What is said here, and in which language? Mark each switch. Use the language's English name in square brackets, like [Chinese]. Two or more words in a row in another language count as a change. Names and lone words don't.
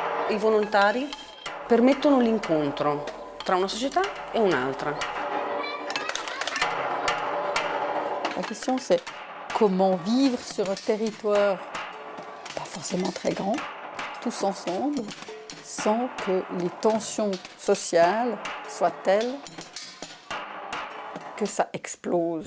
[Italian] i volontari permettono l'incontro tra una società e un'altra. [French] La question c'est comment vivre sur un territoire pas forcément très grand, tous ensemble, sans que les tensions sociales soient telles que ça explose.